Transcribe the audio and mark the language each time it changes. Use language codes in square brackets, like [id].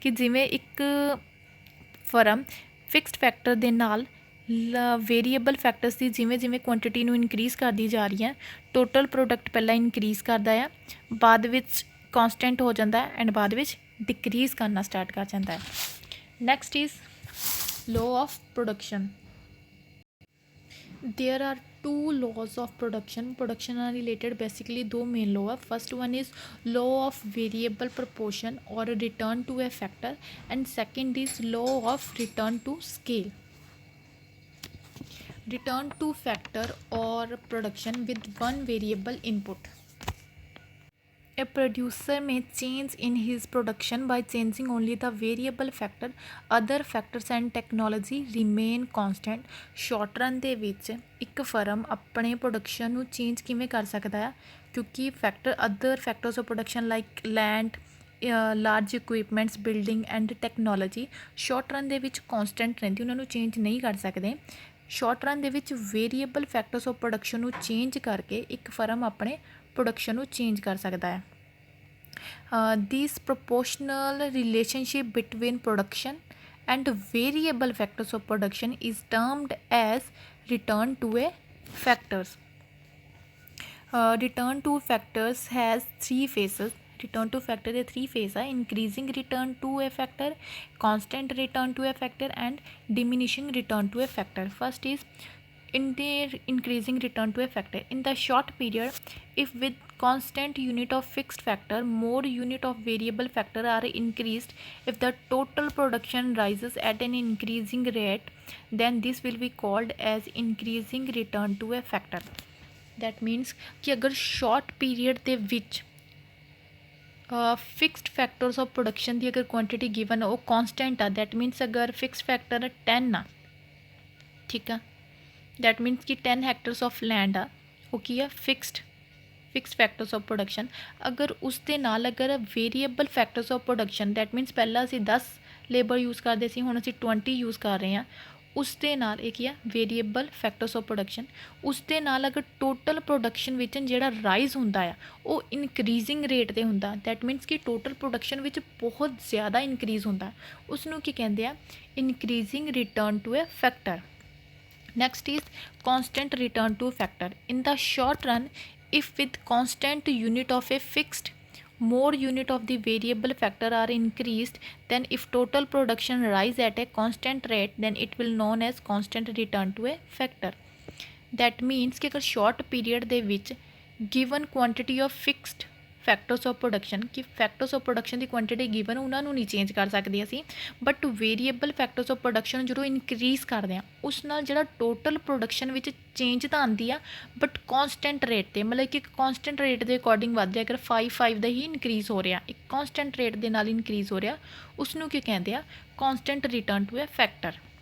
[pa] ਕਿ ਜਿਵੇਂ ਇੱਕ ਫਰਮ ਫਿਕਸਡ ਫੈਕਟਰ ਦੇ ਨਾਲ ਵੇਰੀਏਬਲ ਫੈਕਟਰਸ ਦੀ ਜਿਵੇਂ ਜਿਵੇਂ ਕੁਆਂਟਿਟੀ ਨੂੰ ਇਨਕਰੀਜ਼ ਕਰਦੀ ਜਾ ਰਹੀ ਹੈ, ਟੋਟਲ ਪ੍ਰੋਡਕਟ ਪਹਿਲਾਂ ਇਨਕਰੀਜ਼ ਕਰਦਾ ਆ, ਬਾਅਦ ਵਿੱਚ ਕਾਂਸਟੈਂਟ ਹੋ ਜਾਂਦਾ ਹੈ ਐਂਡ ਬਾਅਦ ਵਿੱਚ ਡਿਕਰੀਜ਼ ਕਰਨਾ ਸਟਾਰਟ ਕਰ ਜਾਂਦਾ ਹੈ। [en] Next is law of production. There are 2 laws of production are related basically 2 main law। first one is law of variable proportion or return to a factor, and second is law of return to scale। return to factor or production with one variable input। A producer may change in his production by changing only the variable factor, other factors and technology remain constant। [pa] short run ਦੇ ਵਿੱਚ ਇੱਕ firm ਆਪਣੇ production ਨੂੰ change ਕਿਵੇਂ ਕਰ ਸਕਦਾ ਹੈ, ਕਿਉਂਕਿ [en] other factors of production like land, [pa] large equipments, building and technology short run ਦੇ ਵਿੱਚ ਕੌਂਸਟੈਂਟ ਰਹਿੰਦੀ, ਉਹਨਾਂ ਨੂੰ ਚੇਂਜ ਨਹੀਂ ਕਰ ਸਕਦੇ। ਸ਼ਾਰਟ ਰਨ ਦੇ ਵਿੱਚ ਵੇਰੀਏਬਲ ਫੈਕਟਰਸ ਆਫ ਪ੍ਰੋਡਕਸ਼ਨ ਨੂੰ ਚੇਂਜ ਕਰਕੇ ਇੱਕ ਫਰਮ ਆਪਣੇ ਪ੍ਰੋਡਕਸ਼ਨ ਨੂੰ ਚੇਂਜ ਕਰ ਸਕਦਾ ਹੈ। [en] This proportional relationship between production and variable factors of production is termed as return to a factors. return to factors has 3 phases। return to factor [pa] ਦੇ 3 phase ਆ, [en] increasing return to a factor, constant return to a factor and diminishing return to a factor। first is in the increasing return to a factor। in the short period, if with constant unit of fixed factor more unit of variable factor are increased, if the total production rises at an increasing rate, then this will be called as increasing return to a factor। that means [pa] कि अगर short period ਦੇ ਵਿੱਚ fixed factors of production ਦੀ ਅਗਰ quantity given ਉਹ ਕੌਂਸਟੈਂਟ ਆ, that means ਅਗਰ fix factor 10 ਆ, ਠੀਕ ਆ, ਦੈਟ ਮੀਨਸ ਕਿ 10 ਹੈਕਟਰਸ ਆਫ ਲੈਂਡ ਆ, ਉਹ ਕੀ ਆ, fixed fix factors of production, ਅਗਰ ਉਸ ਦੇ ਨਾਲ ਅਗਰ variable factors of production, that means ਪਹਿਲਾਂ ਅਸੀਂ 10 ਲੇਬਰ ਯੂਜ਼ ਕਰਦੇ ਸੀ, ਹੁਣ ਅਸੀਂ 20 ਯੂਜ਼ ਕਰ ਰਹੇ ਹਾਂ, ਉਸ ਦੇ ਨਾਲ ਇਹ ਕੀ ਆ ਵੇਰੀਏਬਲ ਫੈਕਟਰਸ ਆਫ ਪ੍ਰੋਡਕਸ਼ਨ, ਉਸ ਦੇ ਨਾਲ ਅਗਰ ਟੋਟਲ ਪ੍ਰੋਡਕਸ਼ਨ ਵਿੱਚ ਜਿਹੜਾ ਰਾਈਜ਼ ਹੁੰਦਾ ਆ ਉਹ ਇਨਕਰੀਜ਼ਿੰਗ ਰੇਟ 'ਤੇ ਹੁੰਦਾ, ਦੈਟ ਮੀਨਸ ਕਿ ਟੋਟਲ ਪ੍ਰੋਡਕਸ਼ਨ ਵਿੱਚ ਬਹੁਤ ਜ਼ਿਆਦਾ ਇਨਕਰੀਜ਼ ਹੁੰਦਾ, ਉਸ ਨੂੰ ਕੀ ਕਹਿੰਦੇ ਆ increasing return to a factor. [en] Next is constant return to factor. In the short run, if with constant unit of a fixed, more unit of the variable factor are increased, then if total production rise at a constant rate, then it will known as constant return to a factor. That means [pa] कि अगर short period ਦੇ ਵਿੱਚ given quantity of fixed factors of production, ਕਿ factors of production ਦੀ quantity given ਉਹਨਾਂ ਨੂੰ ਨਹੀਂ change ਕਰ ਸਕਦੇ ਅਸੀਂ, but variable factors of production ਜਦੋਂ ਇਨਕਰੀਜ਼ ਕਰਦੇ ਹਾਂ ਉਸ ਨਾਲ ਜਿਹੜਾ ਟੋਟਲ ਪ੍ਰੋਡਕਸ਼ਨ ਵਿੱਚ ਚੇਂਜ ਤਾਂ ਆਉਂਦੀ ਆ ਬਟ ਕੌਨਸਟੈਂਟ ਰੇਟ 'ਤੇ, ਮਤਲਬ ਕਿ ਇੱਕ ਕੌਨਸਟੈਂਟ ਰੇਟ ਦੇ ਅਕੋਰਡਿੰਗ ਵੱਧ ਰਿਹਾ, ਅਗਰ 5 ਦਾ ਹੀ ਇਨਕਰੀਜ਼ ਹੋ ਰਿਹਾ, ਇੱਕ ਕੌਨਸਟੈਂਟ ਰੇਟ ਦੇ ਨਾਲ ਇਨਕਰੀਜ਼ ਹੋ ਰਿਹਾ, ਉਸ ਨੂੰ ਕੀ ਕਹਿੰਦੇ ਆ ਕੌਨਸਟੈਂਟ ਰਿਟਰਨ ਟੂ ਅ ਫੈਕਟਰ।